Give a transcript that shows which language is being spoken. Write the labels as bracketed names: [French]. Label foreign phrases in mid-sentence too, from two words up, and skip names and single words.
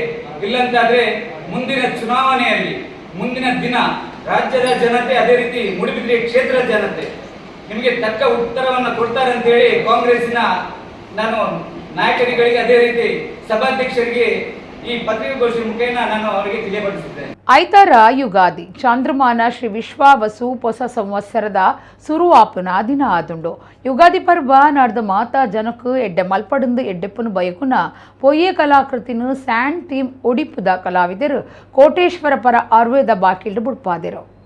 [Kannada] ಇಲ್ಲಂತಾದ್ರೆ ಮುಂದಿನ ಚುನಾವಣೆಯಲ್ಲಿ ಮುಂದಿನ ದಿನ ರಾಜ್ಯದ ಜನತೆ, ಅದೇ ರೀತಿ ಮೂಡುಬಿದಿರೆ ಕ್ಷೇತ್ರದ ಜನತೆ ನಿಮಗೆ ತಕ್ಕ ಉತ್ತರವನ್ನು ಕೊಡ್ತಾರೆ ಅಂತ ಹೇಳಿ ಕಾಂಗ್ರೆಸ್ಸಿನ ನಾನು ನಾಯಕರುಗಳಿಗೆ, ಅದೇ ರೀತಿ ಸಭಾಧ್ಯಕ್ಷರಿಗೆ ಈ ಪತ್ರಿಕಾಗೋಷ್ಠಿ ಮುಖೇನ ನಾನು ಅವರಿಗೆ ತಿಳಿಯಪಡಿಸಿದ್ದೇನೆ. [Tulu] ಐತಾರ ಯುಗಾದಿ ಚಾಂದ್ರಮಾನ ಶ್ರೀ ವಿಶ್ವಾವಸು ಹೊಸ ಸಂವತ್ಸರದ ಸುರುವಾಪುನ ದಿನ ಆದುಂಡು. ಯುಗಾದಿ ಪರ್ವ ನಾಡ್ದು ಮಾತಾ ಜನಕು ಎಡ್ಡೆ ಮಲ್ಪಡುಂದು ಎಡ್ಡೆಪ್ಪನು ಬಯಕುನ ಪೊಯ್ಯೆ ಕಲಾಕೃತಿನ ಸ್ಯಾಂಡ್ ಥೀಮ್ ಒಡಿಪುದ ಕಲಾವಿದರು ಕೋಟೇಶ್ವರ ಪರ ಆರ್ವೇದ ಬಾಕಿಲ್ಡು ಬುಡ್ಪಾದರು.